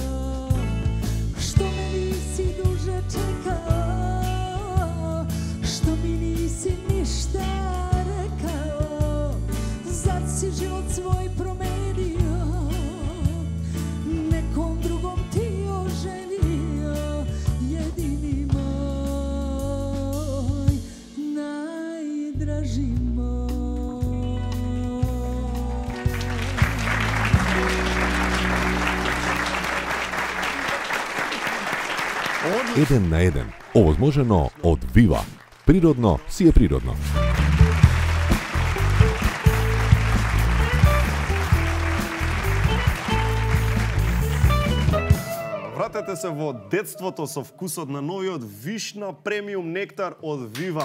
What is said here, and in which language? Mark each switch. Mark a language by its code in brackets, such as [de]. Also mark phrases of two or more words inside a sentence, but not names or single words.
[sr] Što me nisi duže čekao, što mi nisi ništa rekao, zad si život svoj promenio, nekom drugom ti oženio, jedini moj, najdraži moj. [mk] Еден на еден, овозможено од Вива. Природно си е природно. Вратете се во детството со вкусот на новиот вишна премиум нектар од Вива.